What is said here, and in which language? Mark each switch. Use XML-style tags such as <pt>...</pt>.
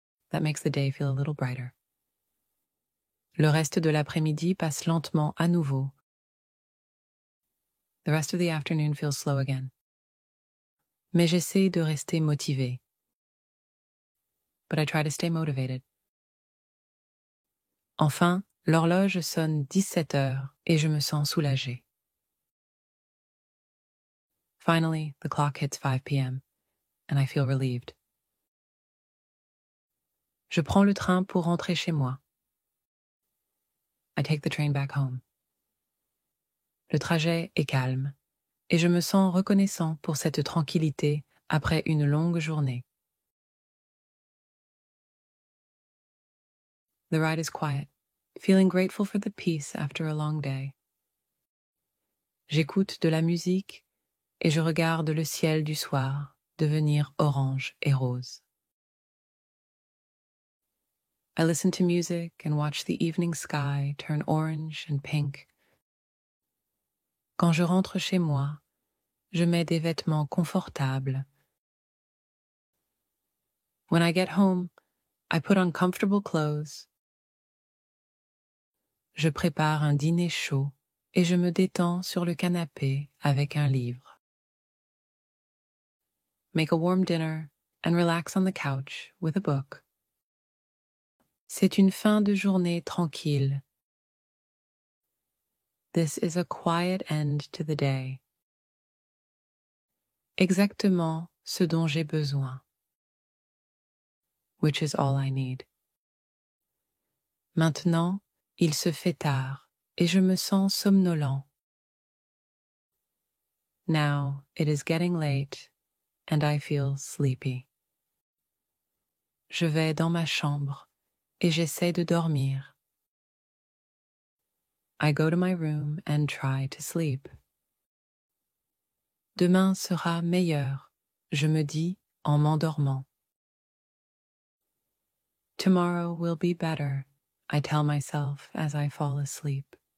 <en>That makes the day feel a little brighter.</en> <fr>Le reste de l'après-midi passe lentement à nouveau.</fr> <en>The rest of the afternoon feels slow again.</en> <fr>Mais j'essaie de rester motivée.</fr> <en>But I try to stay motivated.</en> <fr>Enfin, l'horloge sonne 17 heures et je me sens soulagée.</fr> <en>Finally, the clock hits 5 p.m. and I feel relieved.</en> <fr>Je prends le train pour rentrer chez moi.</fr> <en>I take the train back home.</en> <fr>Le trajet est calme et je me sens reconnaissant pour cette tranquillité après une longue journée.</fr> <en>The ride is quiet, feeling grateful for the peace after a long day.</en> <fr>J'écoute de la musique et je regarde le ciel du soir devenir orange et rose.</fr> <en>I listen to music and watch the evening sky turn orange and pink.</en> <fr>Quand je rentre chez moi, je mets des vêtements confortables</fr> <en>When I get home, I put on comfortable clothes.</en> <fr>Je prépare un dîner chaud et je me détends sur le canapé avec un livre.</fr> <en>Make a warm dinner and relax on the couch with a book.</en> <fr>C'est une fin de journée tranquille.</fr> <en>This is a quiet end to the day.</en> <fr>Exactement ce dont j'ai besoin.</fr> <en>Which is all I need.</en> <fr>Maintenant, il se fait tard et je me sens somnolent.</fr> <en>Now it is getting late and I feel sleepy.</en> <fr>Je vais dans ma chambre et j'essaie de dormir.</fr> <en>I go to my room and try to sleep.</en> <fr>Demain sera meilleur, je me dis en m'endormant.</fr> <en>Tomorrow will be better, I tell myself as I fall asleep.</en>